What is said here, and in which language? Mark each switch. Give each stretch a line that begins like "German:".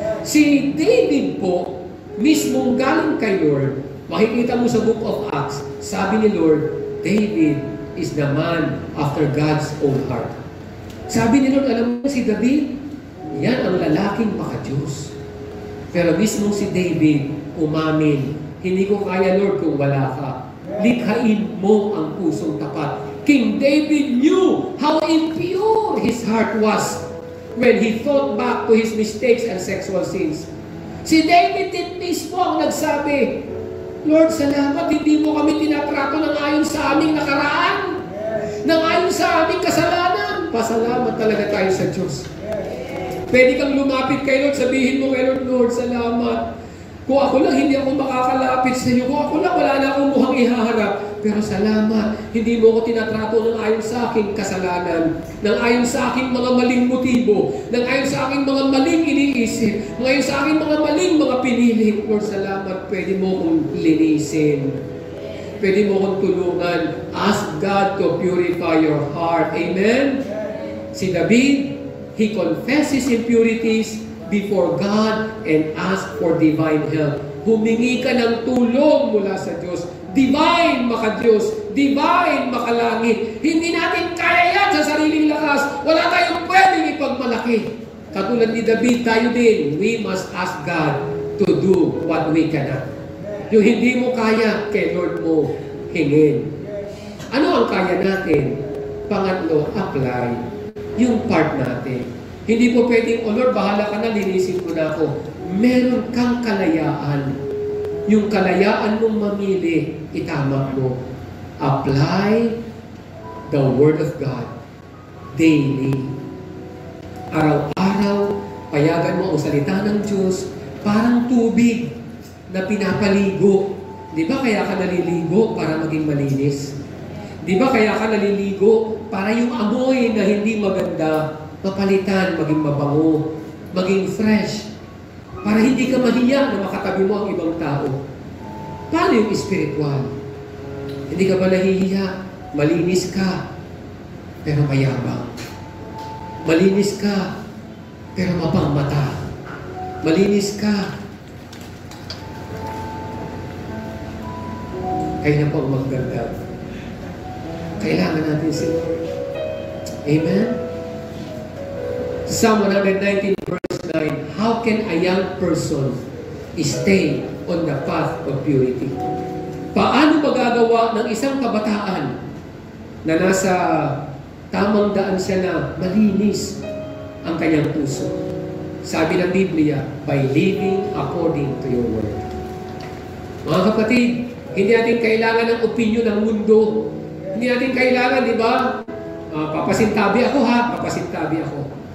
Filipino: Si David po, mismong galing kay Lord, makikita mo sa book of Acts, sabi ni Lord,
English: David is the man after God's own heart.
Filipino: Sabi ni Lord, alam mo si David, yan ang lalaking maka-Diyos. Pero mismong si David, umamin, hindi ko kaya Lord kung wala ka. Likhain mo ang pusong tapat.
English: King David knew how impure his heart was when he thought back to his mistakes and sexual sins.
Filipino: Si David din mismo ang nagsabi, Lord, salamat, hindi mo kami tinatrato ng ayon sa aming nakaraan, ng ayon sa aming kasalanan. Pasalamat talaga tayo sa Diyos. Pwede kang lumapit kay Lord, sabihin mo kay Lord, Lord, salamat. Kung ako lang, hindi ako makakalapit sa iyo. Kung ako lang, wala na akong mukhang ihaharap. Pero salamat, hindi mo ako tinatrato ng ayon sa aking kasalanan, ng ayon sa aking mga maling motibo, ng ayon sa aking mga maling iniisip, ng ayon sa aking mga maling mga piniling. Lord, salamat, pwede mo akong linisin. Pwede mo akong tulungan.
English: Ask God to purify your heart. Amen? Si David, he confessed his impurities before God and ask for divine help.
Filipino: Humingi ka ng tulong mula sa Diyos. Divine maka-Diyos. Divine makalangit. Hindi natin kaya yan sa sariling lakas. Wala tayong pwedeng ipagmalaki. Katulad ni David, tayo din.
English: We must ask God to do what we cannot.
Filipino: Yung hindi mo kaya, kay Lord mo hingin. Ano ang kaya natin? Pangatlo, apply yung part natin. Hindi po pwedeng, oh Lord, bahala ka na, linisin ko na ako. Meron kang kalayaan. Yung kalayaan mong mamili, itama mo.
English: Apply the Word of God daily.
Filipino: Araw-araw, payagan mo ang salita ng Diyos, parang tubig na pinapaligo. Di ba kaya ka naliligo para maging malinis? Di ba kaya ka naliligo para yung amoy na hindi maganda, mapalitan, maging mabango, maging fresh, para hindi ka mahiya na makatabi mo ang ibang tao. Paano yung spiritual? Hindi ka ba nahihiya? Malinis ka, pero mayabang. Malinis ka, pero mapangmata. Malinis ka. Kayo na po ang magdagdag. Kailangan natin si Lord. Amen?
English: Psalm 119 verse 9, how can a young person stay on the path of purity?
Filipino: Paano magagawa ng isang kabataan na nasa tamang daan siya na malinis ang kanyang puso? Sabi ng Biblia,
English: by living according to your word.
Filipino: Mga kapatid, hindi natin kailangan ng opinion ng mundo. Hindi natin kailangan, di ba? Papasintabi ako ha, papasintabi ako.